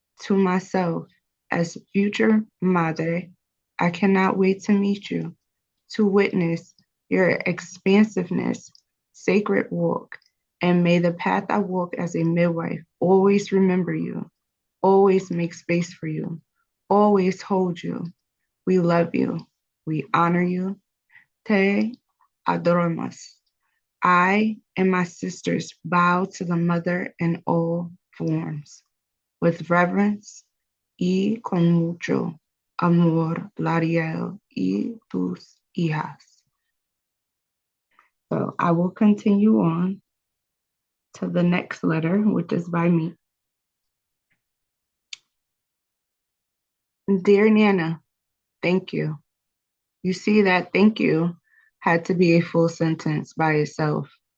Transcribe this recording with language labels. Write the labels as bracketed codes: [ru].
[en] To myself, as future madre, I cannot wait to meet you, to witness your expansiveness, sacred walk, and may the path I walk as a midwife always remember you, always make space for you, always hold you. We love you. We honor you. [es] Te adoramos. [en] I and my sisters bow to the mother in all forms. With reverence [es] y con mucho amor, [en] Lauríel y tus hijas. So I will continue on to the next letter, which is by me. Dear Nana, thank you. You see that thank you had to be a full sentence by itself.